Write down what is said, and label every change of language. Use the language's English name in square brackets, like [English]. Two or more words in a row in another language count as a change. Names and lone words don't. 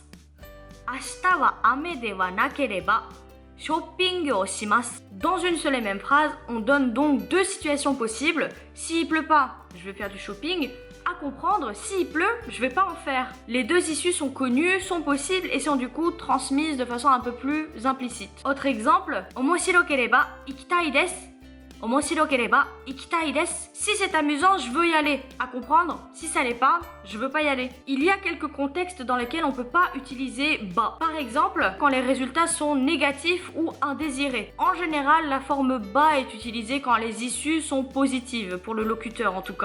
[Japanese] 明日は雨ではなければショッピングをします。 [French] Dans une seule et même phrase, on donne donc deux situations possibles. S'il pleut pas, je vais faire du shopping. À comprendre, s'il pleut, je vais pas en faire. Les deux issues sont connues, sont possibles et sont du coup transmises de façon un peu plus implicite. Autre exemple, [Japanese] 面白ければ行きたいです. 面白ければ行きたいです. [French] Si c'est amusant, je veux y aller. À comprendre, si ça l'est pas, je veux pas y aller. Il y a quelques contextes dans lesquels on peut pas utiliser ba. Par exemple, quand les résultats sont négatifs ou indésirés. En général, la forme ba est utilisée quand les issues sont positives, pour le locuteur en tout cas.